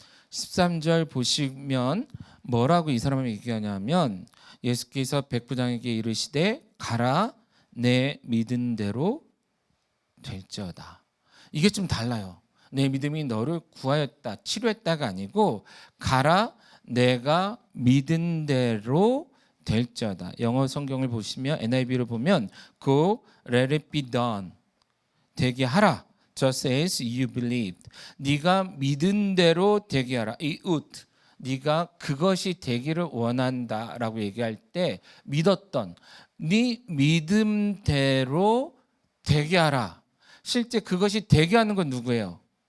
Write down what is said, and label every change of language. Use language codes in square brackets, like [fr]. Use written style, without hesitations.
[ko] 13절 보시면 뭐라고 이 사람을 얘기하냐면 예수께서 백부장에게 이르시되 가라 내 믿은 대로 될지어다. 이게 좀 달라요. 내 믿음이 너를 구하였다, 치료했다가 아니고 가라 내가 믿은 대로 될지어다. 영어 성경을 보시면 NIV를 보면 [en] Go let it be done. [ko] 되게 하라. [en] Just as you believed. [ko] 네가 믿은 대로 되게 하라. 이 would. 네가 그것이 되기를 원한다라고 얘기할 때 믿었던 네 믿음대로 되게 하라. 실제 그것이 되게 하는 건 누구예요?